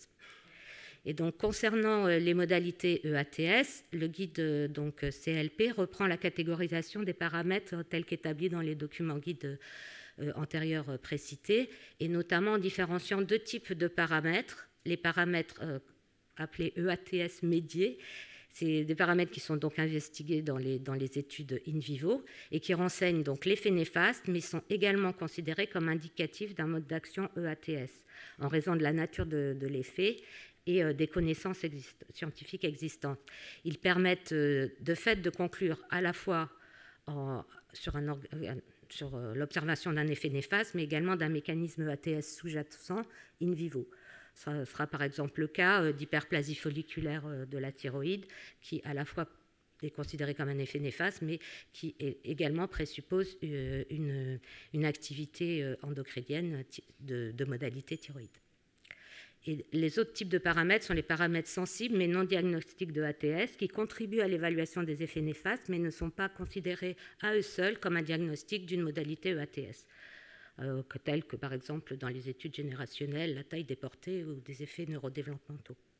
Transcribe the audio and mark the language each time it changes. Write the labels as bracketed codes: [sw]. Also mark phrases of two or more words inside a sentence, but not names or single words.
[fr] Et donc, concernant les modalités EATS, le guide CLP reprend la catégorisation des paramètres tels qu'établis dans les documents guides antérieurs précités, et notamment en différenciant 2 types de paramètres. Les paramètres appelés EATS médiés, c'est des paramètres qui sont donc investigués dans les études [la] in vivo [fr] et qui renseignent donc l'effet néfaste, mais sont également considérés comme indicatifs d'un mode d'action EATS, en raison de la nature de l'effet et des connaissances scientifiques existantes. Ils permettent de fait de conclure à la fois sur l'observation d'un effet néfaste, mais également d'un mécanisme EATS sous-jacent [la] in vivo. [fr] Ce sera par exemple le cas d'hyperplasie folliculaire de la thyroïde, qui à la fois est considéré comme un effet néfaste, mais qui également présuppose une activité endocrinienne de modalité thyroïde. Et les autres types de paramètres sont les paramètres sensibles mais non diagnostiques de ATS qui contribuent à l'évaluation des effets néfastes mais ne sont pas considérés à eux seuls comme un diagnostic d'une modalité EATS, tels que par exemple dans les études générationnelles, la taille des portées ou des effets neurodéveloppementaux.